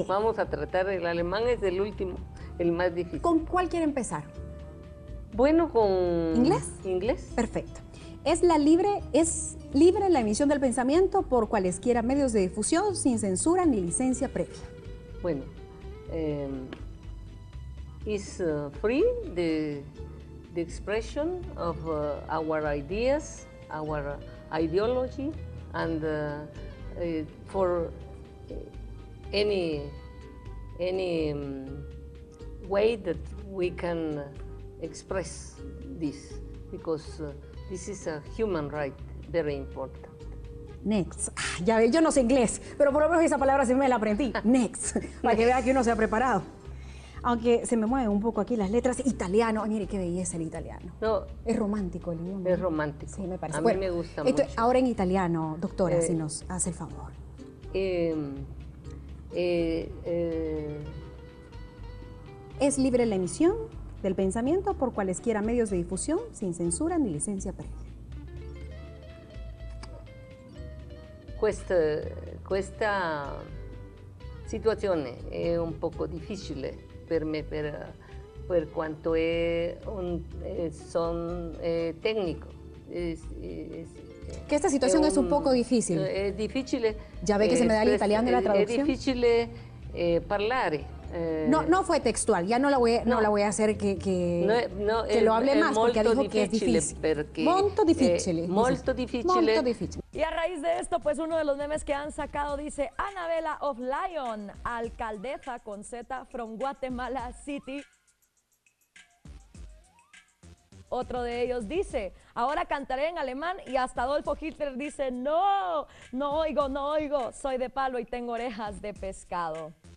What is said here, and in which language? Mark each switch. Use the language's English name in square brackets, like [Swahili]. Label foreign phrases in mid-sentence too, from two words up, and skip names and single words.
[Spanish] Vamos a tratar, el alemán es el último, el más difícil. ¿Con cuál quiere empezar? Bueno, con... ¿Inglés? Inglés. Perfecto. Es libre la emisión del pensamiento por cualesquiera medios de difusión sin censura ni licencia previa. Bueno, [English] is free the expression of our ideas, our ideology, and for any way that we can express this, because this is a human right, very important. Next. [Spanish] Ya ve, yo no sé inglés, pero por lo menos esa palabra sí me la aprendí. Next. Para que vea que uno se ha preparado. Aunque se me mueven un poco aquí las letras. Italiano. Ay, mire qué belleza el italiano. No. Es romántico el idioma. Es romántico. Sí, me parece. A mí me gusta mucho. Ahora en italiano, doctora, si nos hace el favor. Es libre la emisión del pensamiento por cualesquiera medios de difusione sin censura ni licencia previa. [Italian] Questa situazione è un poco difficile per me per quanto son técnico. [Spanish] Que esta situación es un poco difícil. Es difícil. Ya ve que se me da el italiano y la traducción. Es difícil parlare. No fue textual, ya no la voy a hacer que lo hable más, porque dijo que es difícil. [Italian] Molto difficile. Molto difficile. Molto difficile. [Spanish] Y a raíz de esto, pues uno de los memes que han sacado dice: Anabela [English] of Lion, [Spanish] alcaldesa con Z from Guatemala City. Otro de ellos dice: ahora cantaré en alemán, y hasta Adolfo Hitler dice: no oigo, soy de palo y tengo orejas de pescado.